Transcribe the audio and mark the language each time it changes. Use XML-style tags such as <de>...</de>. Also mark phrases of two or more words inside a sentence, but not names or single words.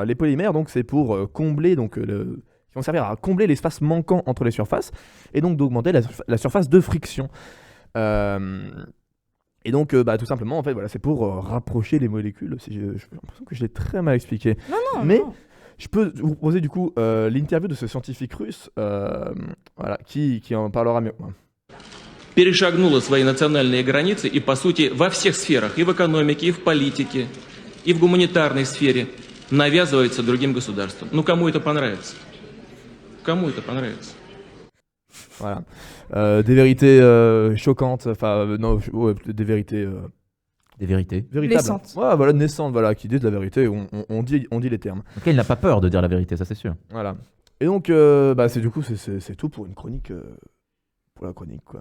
<fr>Les polymères, donc, c'est pour combler, qui vont servir à combler l'espace manquant entre les surfaces et donc d'augmenter la surface de friction. Et donc, tout simplement, en fait, voilà, c'est pour rapprocher les molécules. J'ai l'impression que je l'ai très mal expliqué. Non, Mais non. je peux vous proposer du coup l'interview de ce scientifique russe, voilà, qui en parlera mieux.</fr> <ru>перешагнула свои национальные границы и, по сути, во всех сферах, и в экономике, и в политике, и в гуманитарной сфере навязывается другим государствам. Ну, кому это понравится? Кому это понравится?</ru> <fr>Voilà. Des vérités choquantes, enfin, non, ouais, des vérités... Des vérités. véritables. Naissantes. Ouais, voilà, naissantes, voilà, qui disent la vérité, on dit les termes. Donc, il n'a pas peur de dire la vérité, ça c'est sûr. Voilà. Et donc, c'est tout pour une chronique, pour la chronique, quoi.</fr>